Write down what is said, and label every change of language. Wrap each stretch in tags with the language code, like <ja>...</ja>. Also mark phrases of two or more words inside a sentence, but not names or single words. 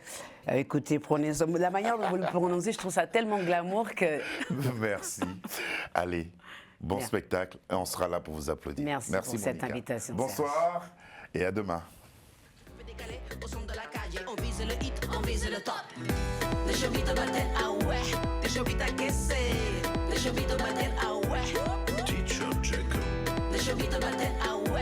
<fr>Écoutez, la manière dont vous le prononcez, je trouve ça tellement glamour que... Merci. Allez. Bon spectacle, et on sera là pour vous applaudir. Merci pour cette invitation. Bonsoir et à demain. On vise le hit, on vise le top.</fr> <pt>Deixa o beat bater,</pt> <fr>ah ouais.</fr> <pt>Deixa o beat aquecer. Deixa o beat bater,</pt> <fr>ah ouais.</fr> <pt>Deixa o beat bater,</pt> <fr>ah ouais.</fr>